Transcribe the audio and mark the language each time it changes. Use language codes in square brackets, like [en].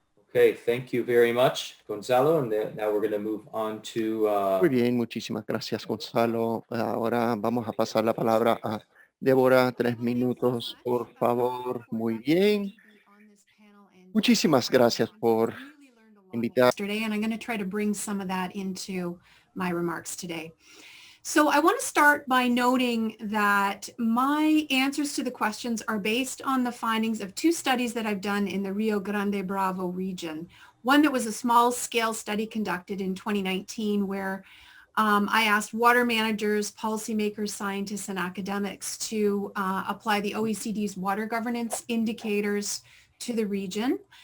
[en] Okay, thank you very much, Gonzalo. And now we're going to move on to... [es] Muy bien, muchísimas gracias, Gonzalo. Ahora vamos a pasar la palabra a Débora. 3 minutos, por favor. Muy bien. Muchísimas gracias por invitar. [en] Yesterday, and I'm going to try to bring some of that into my remarks today. So I want to start by noting that my answers to the questions are based on the findings of 2 studies that I've done in the Rio Grande Bravo region. One that was a small scale study conducted in 2019 where I asked water managers, policymakers, scientists, and academics to apply the OECD's water governance indicators to the region.